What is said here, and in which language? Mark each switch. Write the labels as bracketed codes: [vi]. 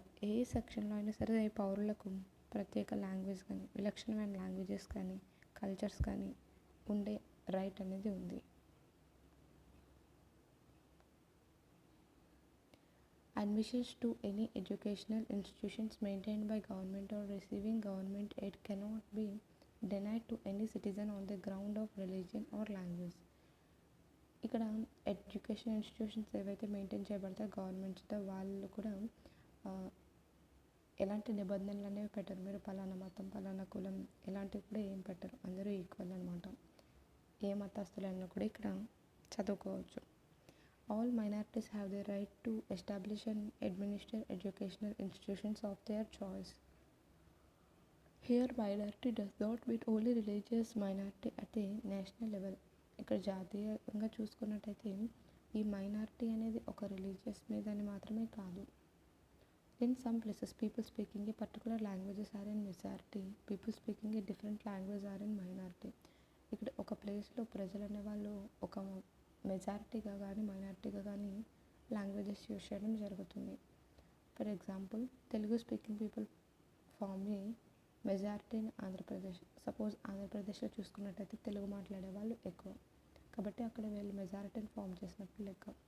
[te] ఏ సెక్షన్లో అయినా సరే పౌరులకు ప్రత్యేక లాంగ్వేజ్ కానీ, విలక్షణమైన లాంగ్వేజెస్ కానీ, కల్చర్స్ కానీ ఉండే రైట్ అనేది ఉంది. [en] Admissions to any educational institutions maintained by government or receiving government aid cannot be denied to any citizen on the ground of religion or language. [te] ఇక్కడ ఎడ్యుకేషన్ ఇన్స్టిట్యూషన్స్ ఏవైతే maintain చేయబడతాయో గవర్నమెంట్స్తో, వాళ్ళు కూడా ఎలాంటి నిబంధనలు అనేవి పెట్టరు. మీరు పలానా మతం, పలానా కులం ఇలాంటివి కూడా ఏం పెట్టరు. అందరూ ఈక్వల్ అనమాట. ఏ మతస్థులైనా కూడా ఇక్కడ చదువుకోవచ్చు. [en] All minorities have the right to establish and administer educational institutions of their choice. Here minority does not mean only religious minority at a national level. [te] ఇక్కడ జాతీయంగా చూసుకున్నట్టయితే ఈ మైనారిటీ అనేది ఒక రిలీజియస్ మీదని మాత్రమే కాదు. [en] In some places people speaking a particular languages are in majority, people speaking a different language are in minority. [te] ఇక్కడ ఒక ప్లేస్లో ప్రజలు అనేవాళ్ళు ఒక మెజారిటీగా కానీ మైనారిటీగా కానీ లాంగ్వేజెస్ యూజ్ చేయడం జరుగుతుంది. [en] For example, Telugu speaking people form a majority in Andhra Pradesh. [te] Suppose ఆంధ్రప్రదేశ్లో చూసుకున్నట్టయితే తెలుగు మాట్లాడే వాళ్ళు ఎక్కువ, కాబట్టి అక్కడ వీళ్ళు మెజారిటీని ఫామ్ చేసినట్లు లెక్క.